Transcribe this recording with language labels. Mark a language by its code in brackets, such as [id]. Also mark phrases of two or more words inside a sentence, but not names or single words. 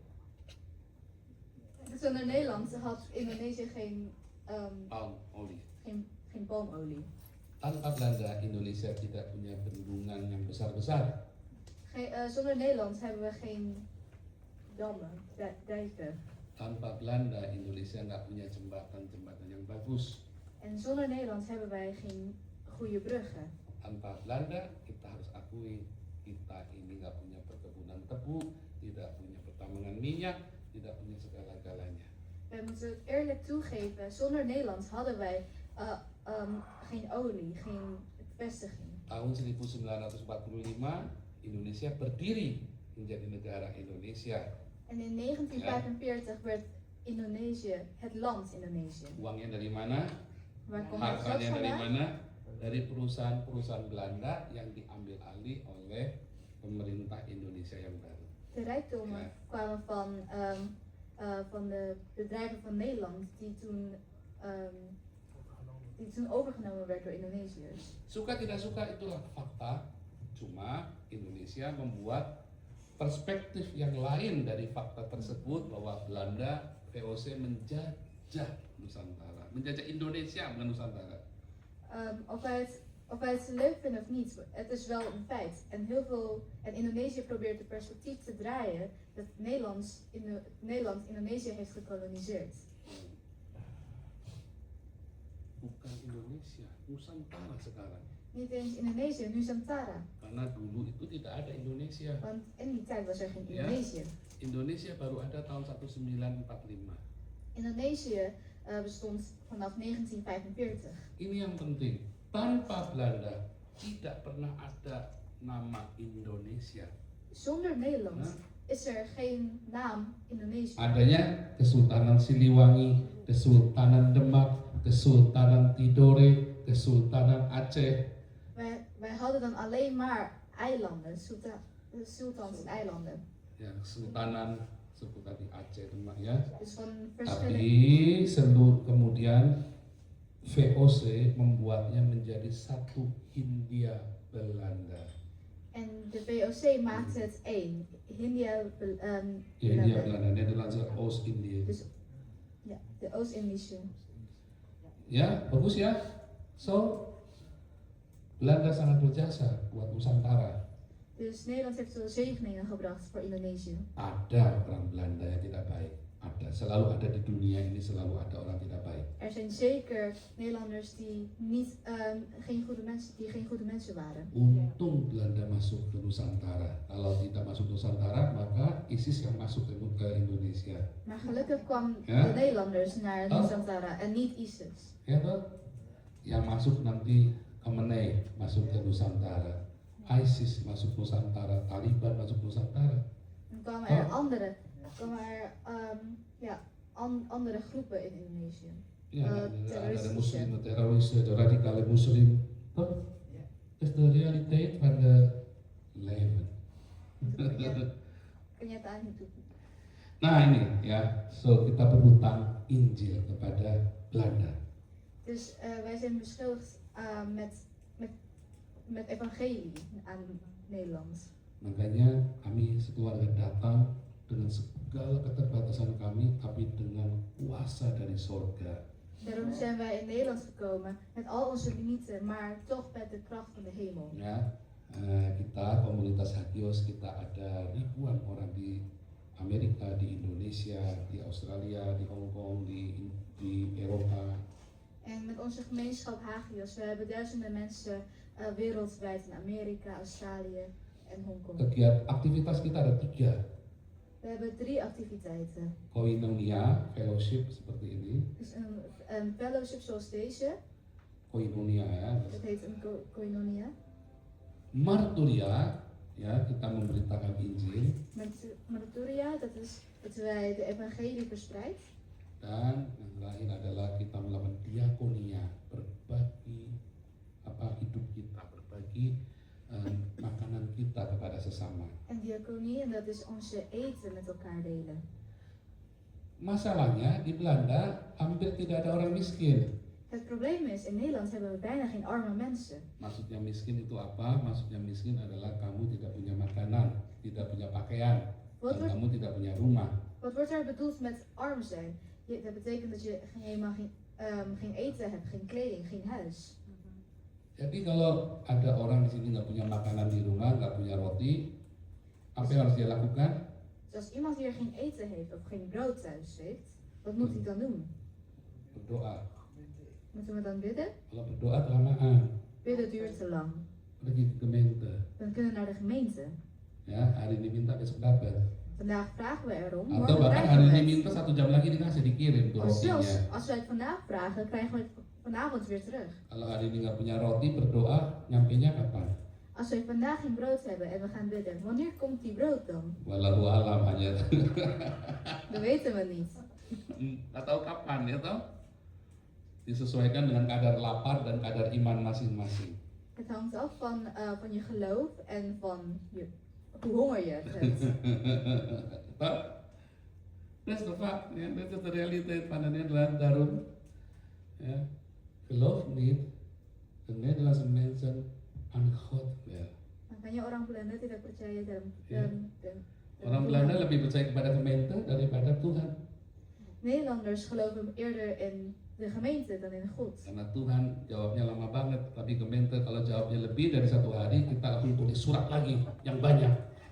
[nl] Zonder Nederland had Indonesië geen Palmolie. palmolie. [id] Tanpa Belanda, Indonesia tidak punya bendungan yang besar-besar. [nl] Zonder Nederland hebben we geen dammen, dijken. [id] Tanpa Belanda, Indonesia nggak punya jembatan-jembatan yang bagus. [nl] En zonder Nederland hebben wij geen goede bruggen. [id] Tanpa Belanda, kita harus akui kita ini nggak punya perkebunan tebu, tidak punya pertambangan minyak, tidak punya segala-galanya. [nl] We moeten het eerlijk toegeven, zonder Nederland hadden wij geen olie, geen vestiging. [id] Tahun 1945, Indonesia berdiri menjadi negara Indonesia. [nl] En in 1945 werd Indonesië het land Indonesië. [id] Uangnya dari mana? [nl] Waar komt het geld [id] Hartanya dari [nl] vandaan? [id] mana? Dari perusahaan-perusahaan Belanda yang diambil alih oleh pemerintah Indonesia yang baru. [nl] De rijkdommen Ja. kwamen van de bedrijven van Nederland die toen overgenomen werd door Indonesiërs. [id] Suka tidak suka itulah fakta. Cuma Indonesia membuat perspektif yang lain dari fakta tersebut bahwa Belanda VOC menjajah Nusantara, menjajah Indonesia bukan Nusantara. [nl] Of wij het leuk vinden of niet, het is wel een feit. En Indonesië probeert het perspectief te draaien dat Nederland Indonesië heeft gekoloniseerd. [id] Bukan Indonesia, Nusantara sekarang. [nl] Niet eens Indonesië, Nusantara. [id] Karena dulu itu tidak ada Indonesia. [nl] Want in die tijd was er geen Ja. Indonesië. [id] Indonesia baru ada tahun 1945. [nl] Indonesië bestond vanaf 1945. [id] Ini yang penting. Tanpa Belanda tidak pernah ada nama Indonesia. [nl] Zonder Nederland Ja. is er geen naam Indonesië. [id] Adanya Kesultanan Siliwangi, Kesultanan Demak, Kesultanan Tidore, Kesultanan Aceh. [nl] Wij hadden dan alleen maar eilanden, sultans en eilanden. [id] Ya, Kesultanan sebut tadi Aceh, Demak ya. [nl] Dus van verschillende. [id] Tapi kemudian VOC membuatnya menjadi satu Hindia Belanda. [nl] En de VOC maakte het één. [id] Hindia, Hindia Belanda, [nl] Nederlandse Oost-Indië. Dus ja, de Oost-Indische. [id] Ya, bagus ya. So, Belanda sangat berjasa buat Nusantara. [nl] Dus Nederland heeft veel zegeningen gebracht voor Indonesië. [id] Ada orang Belanda yang tidak baik. ada, selalu ada di dunia ini, selalu ada orang tidak baik. [nl] Er zijn zeker Nederlanders die geen goede mensen waren. [id] Untung Belanda masuk ke Nusantara. Kalau tidak masuk Nusantara, maka ISIS yang masuk ke Indonesia. [nl] Maar gelukkig kwam Ja? de Nederlanders naar Oh. Nusantara en niet ISIS. [id] Ya toh? Yang masuk nanti Khamenei masuk ke Nusantara, ISIS masuk Nusantara, Taliban masuk Nusantara. [nl] Dan kwamen Oh. er andere groepen in Indonesië. [id] Ya, ada [nl] Terroristische. [id] Muslim, teroris, ada [nl] radikale Muslim. [id] Toh? [nl] Dat is de realiteit van de leven. [id] Kenyataan hidup. Nah ini ya, so kita berhutang Injil kepada Belanda. [nl] Dus wij zijn beschuldigd met evangelie aan Nederland. [id] Makanya kami sekeluarga datang dengan segala keterbatasan kami, tapi dengan kuasa dari sorga. [nl] Daarom zijn wij in Nederland gekomen met al onze limieten, maar toch met de kracht van de hemel. [id] Ya, kita komunitas Hagios, kita ada ribuan orang di Amerika, di Indonesia, di Australia, di Hong Kong, di Eropa. [nl] En met onze gemeenschap Hagios, we hebben duizenden mensen wereldwijd in Amerika, Australië en Hongkong. [id] Aktivitas kita ada 3. [nl] We hebben 3 activiteiten. [id] Koinonia, fellowship seperti ini. [nl] Dus een fellowship zoals deze, [id] Koinonia ya. [nl] dat heet een koinonia. [id] Marturia, ya kita memberitakan Injil. [nl] Marturia, dat is dat wij de evangelie verspreid. [id] Dan yang terakhir adalah kita melakukan diakonia, berbagi hidup kita, berbagi makanan kita kepada sesama. [nl] En diaconie, en dat is onze eten met elkaar delen. [id] Masalahnya di Belanda hampir tidak ada orang miskin. [nl] Het probleem is, in Nederland hebben we bijna geen arme mensen. [id] Maksudnya miskin itu apa? Maksudnya miskin adalah kamu tidak punya makanan, tidak punya pakaian, dan kamu tidak punya rumah. [nl] Wat wordt er bedoeld met arm zijn? Dat betekent dat je helemaal geen eten hebt, geen kleding, geen huis. [id] Jadi kalau ada orang di sini nggak punya makanan di rumah, nggak punya roti, apa yang harus dia lakukan? [nl] Dus als iemand hier geen eten heeft of geen brood thuis heeft, wat moet hij dan doen? [id] Berdoa. [nl] Moeten we dan bidden? [id] Kalau berdoa kelamaan, [nl] Bidden duurt te lang. [id] pergi ke gemeente. [nl] Dan kunnen we naar de gemeente. [id] Ya, hari ini minta besok dapat. [nl] Vandaag vragen we erom, [id] Atau [nl] morgen [id] bahkan hari [nl] krijgen [id] ini [nl] we [id] minta [nl] het. [id] 1 jam lagi dikasih dikirim tuh [nl] Of zelfs, [id] rotinya. [nl] als wij het vandaag vragen, krijgen we het vanavond weer terug. [id] Kalau hari ini nggak punya roti, berdoa, nyampenya kapan? [nl] Als wij vandaag geen brood hebben en we gaan bidden, wanneer komt die brood dan? [ar] والله أعلم [id] hanya. [nl] Dat weten we niet. [id] Nggak tahu kapan ya toh? Disesuaikan dengan kadar lapar dan kadar iman masing-masing. [nl] Het hangt af van je geloof en van hoe honger je hebt. [en] Toh? That's the fact, ya, that's the reality pada [nl] Nederland daarom. Ya, geloof niet, de Nederlandse mensen aan God wel. [id] Makanya orang Belanda tidak percaya dalam Ya. dalam Orang Belanda lebih percaya kepada gemeente daripada Tuhan. [nl] Nederlanders geloven eerder in de gemeente dan in God. [id] Karena Tuhan jawabnya lama banget, tapi gemeente kalau jawabnya lebih dari 1 hari, kita akan tulis surat lagi yang banyak.